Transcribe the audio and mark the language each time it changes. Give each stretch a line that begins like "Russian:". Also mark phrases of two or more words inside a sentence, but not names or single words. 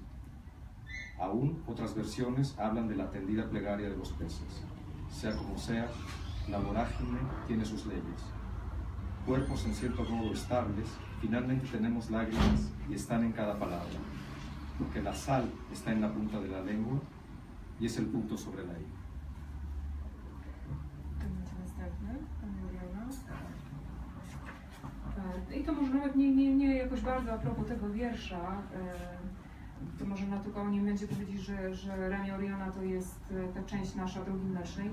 Spanish: Aún otras versiones hablan de la tendida plegaria de los peces. Sea como sea, la vorágine tiene sus leyes. Cuerpos en cierto modo estables, finalmente tenemos lágrimas y están en cada palabra, porque la sal está en la punta de la lengua y es el punto sobre la i.
Polish: I to może nawet nie jakoś bardzo
French: a propos
Polish: tego wiersza, to może tylko o nim będzie powiedzieć, że Ramię Oriona to jest ta część nasza Drogi Mlecznej.